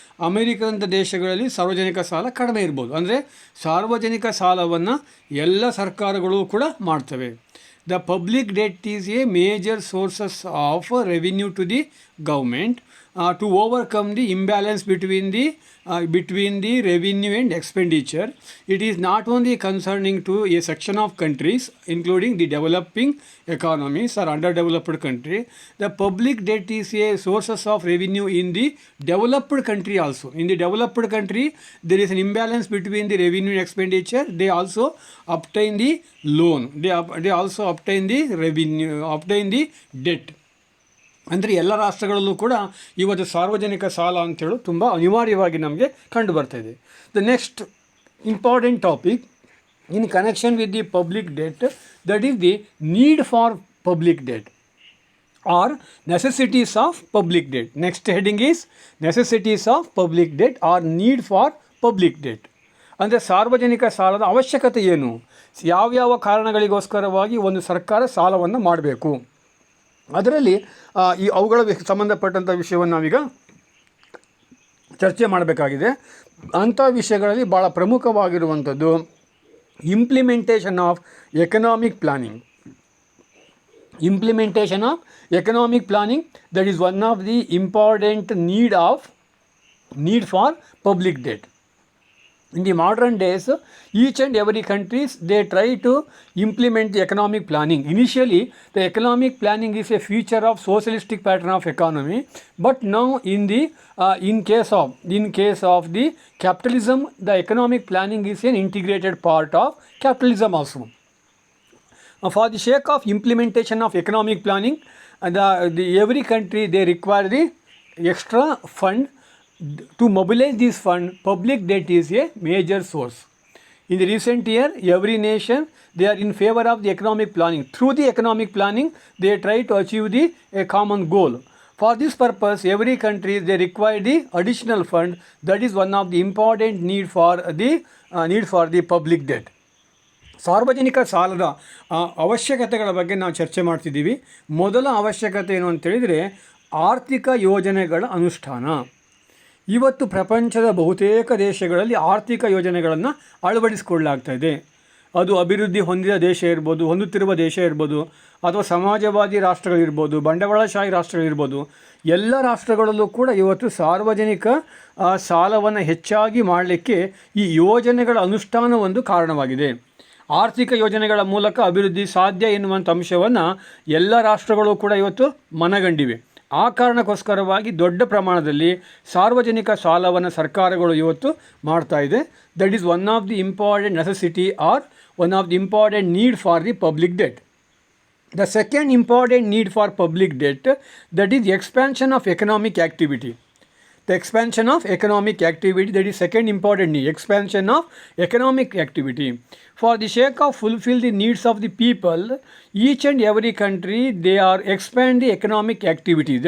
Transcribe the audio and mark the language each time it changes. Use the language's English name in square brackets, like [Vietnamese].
[Kannada] ಅಮೆರಿಕದಂಥ ದೇಶಗಳಲ್ಲಿ ಸಾರ್ವಜನಿಕ ಸಾಲ ಕಡಿಮೆ ಇರ್ಬೋದು. ಅಂದರೆ ಸಾರ್ವಜನಿಕ ಸಾಲವನ್ನು ಎಲ್ಲ ಸರ್ಕಾರಗಳು ಕೂಡ ಮಾಡ್ತವೆ. [English] The public debt is a major sources of revenue to the government to overcome the imbalance between the revenue and expenditure. It is not only concerning to a section of countries, including the developing economies or underdeveloped country. The public debt is a sources of revenue in the developed country also. In the developed country, there is an imbalance between the revenue and expenditure. They also obtain the loan. They also obtain the revenue, obtain the debt. [Kannada] ಅಂದರೆ ಎಲ್ಲ ರಾಷ್ಟ್ರಗಳಲ್ಲೂ ಕೂಡ ಇವತ್ತು ಸಾರ್ವಜನಿಕ ಸಾಲ ಅಂತೇಳಿ ತುಂಬ ಅನಿವಾರ್ಯವಾಗಿ ನಮಗೆ ಕಂಡು ಬರ್ತಾಯಿದೆ. [English] The next important topic in connection with the public debt, that is the need for public debt or necessities of public debt. Next heading is necessities of public debt or need for public debt. [Kannada] ಅಂದರೆ ಸಾರ್ವಜನಿಕ ಸಾಲದ ಅವಶ್ಯಕತೆ ಏನು, ಯಾವ್ಯಾವ ಕಾರಣಗಳಿಗೋಸ್ಕರವಾಗಿ ಒಂದು ಸರ್ಕಾರ ಸಾಲವನ್ನು ಮಾಡಬೇಕು, ಅದರಲ್ಲಿ ಅವುಗಳ ಸಂಬಂಧಪಟ್ಟಂಥ ವಿಷಯವನ್ನು ನಾವೀಗ ಚರ್ಚೆ ಮಾಡಬೇಕಾಗಿದೆ. ಅಂಥ ವಿಷಯಗಳಲ್ಲಿ ಭಾಳ ಪ್ರಮುಖವಾಗಿರುವಂಥದ್ದು [English] Implementation of economic planning. Implementation of economic planning, that is one of the important need for public debt. In the modern days, each and every countries they try to implement the economic planning. Initially, the economic planning is a feature of socialistic pattern of economy, but now in case of the capitalism, the economic planning is an integrated part of capitalism also. For the sake of implementation of economic planning, every country they require the extra fund. To mobilize this fund, public debt is a major source. In the recent year, every nation they are in favor of the economic planning. Through the economic planning, they try to achieve a common goal. For this purpose, every country they require the additional fund. That is one of the important need for the public debt. [Kannada] ಸಾರ್ವಜನಿಕ ಸಾಲದ ಅವಶ್ಯಕತೆಗಳ ಬಗ್ಗೆ ನಾವು ಚರ್ಚೆ ಮಾಡ್ತಿದ್ದೀವಿ. ಮೊದಲ ಅವಶ್ಯಕತೆ ಏನು ಅಂತೇಳಿದರೆ ಆರ್ಥಿಕ ಯೋಜನೆಗಳ ಅನುಷ್ಠಾನ. ಇವತ್ತು ಪ್ರಪಂಚದ ಬಹುತೇಕ ದೇಶಗಳಲ್ಲಿ ಆರ್ಥಿಕ ಯೋಜನೆಗಳನ್ನು ಅಳವಡಿಸಿಕೊಳ್ಳಲಾಗ್ತಾ ಇದೆ. ಅದು ಅಭಿವೃದ್ಧಿ ಹೊಂದಿದ ದೇಶ ಇರ್ಬೋದು, ಹೊಂದುತ್ತಿರುವ ದೇಶ ಇರ್ಬೋದು, ಅಥವಾ ಸಮಾಜವಾದಿ ರಾಷ್ಟ್ರಗಳಿರ್ಬೋದು, ಬಂಡವಾಳಶಾಹಿ ರಾಷ್ಟ್ರಗಳಿರ್ಬೋದು. ಎಲ್ಲ ರಾಷ್ಟ್ರಗಳಲ್ಲೂ ಕೂಡ ಇವತ್ತು ಸಾರ್ವಜನಿಕ ಸಾಲವನ್ನು ಹೆಚ್ಚಾಗಿ ಮಾಡಲಿಕ್ಕೆ ಈ ಯೋಜನೆಗಳ ಅನುಷ್ಠಾನ ಒಂದು ಕಾರಣವಾಗಿದೆ. ಆರ್ಥಿಕ ಯೋಜನೆಗಳ ಮೂಲಕ ಅಭಿವೃದ್ಧಿ ಸಾಧ್ಯ ಎನ್ನುವಂಥ ಅಂಶವನ್ನು ಎಲ್ಲ ರಾಷ್ಟ್ರಗಳು ಕೂಡ ಇವತ್ತು ಮನಗಂಡಿವೆ. ಆ ಕಾರಣಕ್ಕೋಸ್ಕರವಾಗಿ ದೊಡ್ಡ ಪ್ರಮಾಣದಲ್ಲಿ ಸಾರ್ವಜನಿಕ ಸಾಲವನ್ನು ಸರ್ಕಾರಗಳು ಇವತ್ತು ಮಾಡ್ತಾ ಇದೆ. [English] That is one of the important necessity or one of the important need for the public debt. The second important need for public debt, that is expansion of economic activity. The expansion of economic activity, that is second important need, expansion of economic activity. For the sake of fulfill the needs of the people, each and every country they are expand the economic activities.